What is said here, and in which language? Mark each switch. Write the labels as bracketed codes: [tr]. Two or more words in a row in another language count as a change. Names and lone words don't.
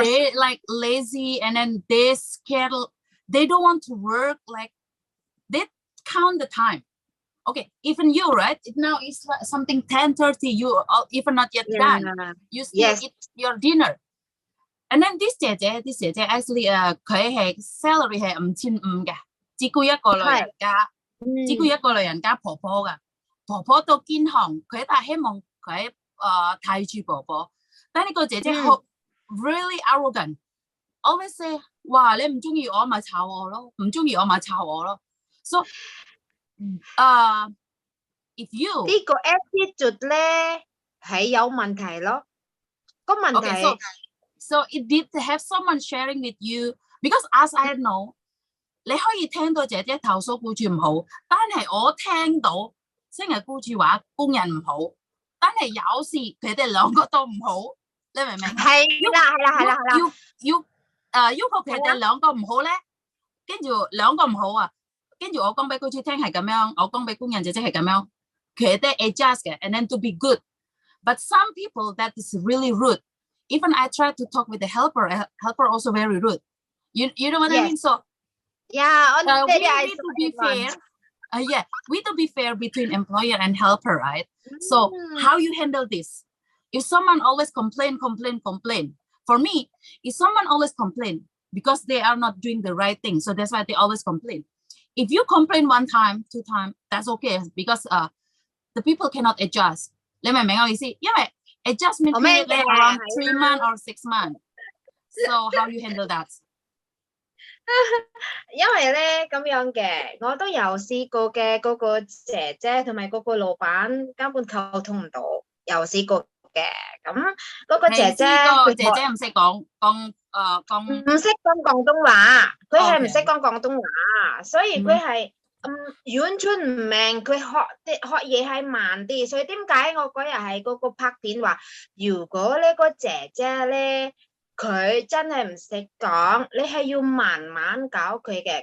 [en] they like lazy and then they scared. They don't want to work. Like they count the time. Okay, even you, right? Now it's like something 10:30. You even not yet done. You still eat your dinner. And then this [yue] 姐姐 actually 佢係 salary 係5,500嘅，只顧一個老人家，只顧一個老人家婆婆㗎，婆婆都堅強，佢但係希望佢睇住婆婆，但係呢個姐姐好 [en] really arrogant。 always say [yue] 哇你唔中意我咪炒我咯，唔中意我咪炒我咯。 [en] So if you [yue] 呢個 attitude 咧係有問題咯，個問題。 [en] Okay, so it did have someone sharing with you because as I know， [yue] 你可以聽到姐姐投訴僱主唔好，但係我聽到星日僱主話工人唔好，但係有時佢哋兩個都唔好，你明唔明？係啦。要求佢哋兩個唔好咧，跟住兩個唔好啊，跟住我講俾僱主聽係咁樣，我講俾工人姐姐係咁樣，佢哋 adjust 嘅 ， [en] and then to be good。 But some people that is really rude。 Even I try to talk with the helper also very rude. You know what I mean? So yeah, we need to be fair. We need to be fair between employer and helper, right? So how you handle this? If someone always complain. For me, if someone always complain because they are not doing the right thing, so that's why they always complain. If you complain 1 time, 2 times, that's okay because the people cannot adjust. [yue] 你明唔明我意思？因為 [en] adjustment period around 3 months or 6 months. So how you handle that? [yue] 因為咧咁樣嘅，我都有試過嘅，嗰個姐姐同埋嗰個老闆根本溝通唔到，有試過嘅。咁嗰個姐姐唔識講唔識講廣東話，佢係唔識講廣東話，所以佢係完全唔明，佢學嘢係慢啲，所以點解我嗰日喺嗰個拍片話，如果呢個姐姐咧佢真係唔識講，你係要慢慢教佢嘅。